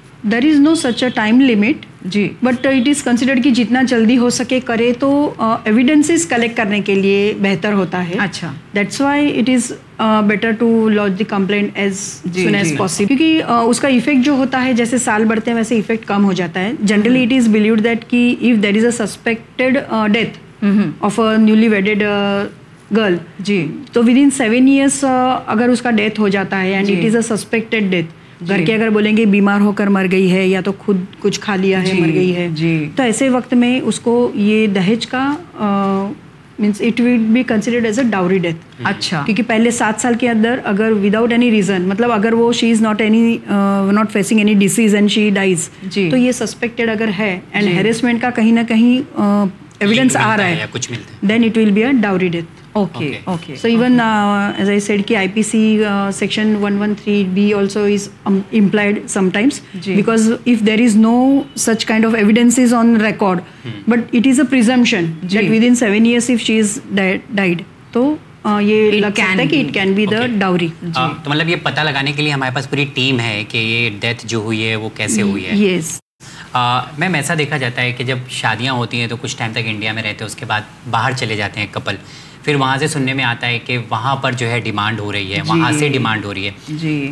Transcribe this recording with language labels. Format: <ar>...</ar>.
<en>There is no such a time limit.</en> <ur>جی.</ur> <en>but it is considered</en> <ur>کہ جتنا جلدی ہو سکے کرے تو ایویڈنسز کلیکٹ کرنے کے لیے بہتر ہوتا ہے. اچھا.</ur> <en>that's why it is better to lodge the complaint as soon as possible,</en> <ur>کیونکہ اس کا افیکٹ جو ہوتا ہے جیسے سال بڑھتے ہیں ویسے افیکٹ کم ہو جاتا ہے.</ur> <en>generally it is believed that کہ if there is a suspected death of a newly wedded girl,</en> <ur>جی تو ود ان سیون ایئرس اگر اس کا ڈیتھ ہو جاتا ہے</ur> <en>and it is a suspected death,</en> <ur>گھر کے اگر بولیں گے بیمار ہو کر مر گئی ہے یا تو خود کچھ کھا لیا ہے مر گئی ہے, تو ایسے وقت میں اس کو یہ دہیج کا</ur> <en>Means it will be considered as a dowry death.</en> <ur>اچھا. کیونکہ پہلے سات سال کے اندر اگر وداؤٹ اینی ریزن, مطلب اگر وہ</ur> <en>she is not any not facing any disease and she dies,</en> <ur>تو یہ سسپیکٹڈ اگر ہے اینڈ ہیریسمنٹ کا کہیں نہ کہیں ایویڈینس آ رہا ہے,</ur> <en>Then it will be a dowry death. Okay. So even as I said, IPC section 113B also is implied sometimes.</en> <ur>Jee.</ur> <en>Because if there is no such kind of evidences on record, but it is a presumption Jee. that within 7 years if she is died, so</en> <ur>یہ لگ سکتا ہے کہ</ur> <en>It can be the dowry.</en> <ur>تو مطلب یہ پتہ لگانے کے لیے ہمارے پاس پوری ٹیم ہے کہ یہ ڈیتھ جو ہوئی ہے وہ کیسے ہوئی ہے.</ur> <en>Yes.</en> <ur>میم ایسا دیکھا جاتا ہے کہ جب شادیاں ہوتی ہیں تو کچھ ٹائم تک انڈیا میں رہتے ہیں, اس کے بعد باہر چلے جاتے ہیں کپل, پھر وہاں سے سننے میں آتا ہے کہ وہاں پر جو ہے ڈیمانڈ ہو رہی ہے, وہاں سے ڈیمانڈ ہو رہی ہے.</ur>